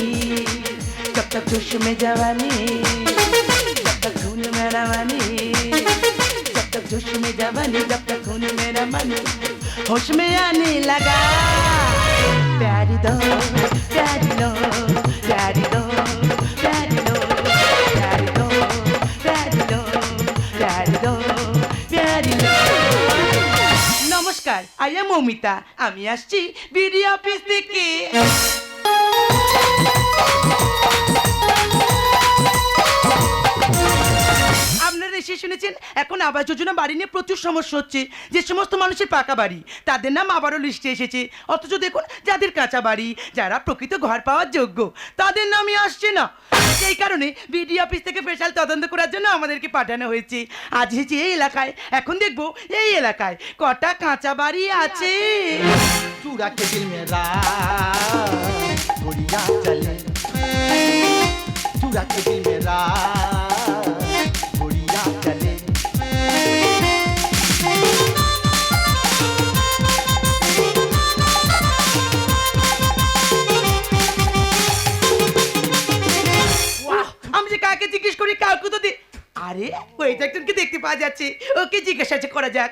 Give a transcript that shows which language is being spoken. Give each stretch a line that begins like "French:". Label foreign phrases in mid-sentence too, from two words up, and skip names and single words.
Hindi: जब तक जोश में जवानी जब तक खून में रवानी, जब तक जोश में जवानी जब तक खून में रवानी, होश में आने लगा। प्यारी दो प्यारी लो प्यारी दो प्यारी लो प्यारी दो प्यारी लो प्यारी दो प्यारी लो।
Bangla: নমস্কার,
English: I am
Bangla: মৌমিতা, আমি আসছি বিডি অফিস থেকে। আপনারা এসে শুনেছেন এখন আবাস যোজনা বাড়ি নিয়ে প্রচুর সমস্যা হচ্ছে। যে সমস্ত মানুষের পাকা বাড়ি তাদের নাম আবারও লিস্টে এসেছে, অথচ দেখুন যাদের কাঁচা বাড়ি, যারা প্রকৃত ঘর পাওয়ার যোগ্য, তাদের নামই আসছে না। সেই কারণে বিডি অফিস থেকে স্পেশাল তদন্ত করার জন্য আমাদেরকে পাঠানো হয়েছে। আজ এসেছি এই এলাকায়, এখন দেখবো এই এলাকায় কটা কাঁচা বাড়ি আছে।
Hindi: चूड़ा के दिल में रात गोरियां चले, चूड़ा के दिल में रात गोरियां चले।
Bangla: আমি যে কাকে জিজ্ঞেস করি কাউকে তো আরে ওই তো একজনকে দেখতে পাওয়া যাচ্ছে, ওকে জিজ্ঞাসা করা যাক।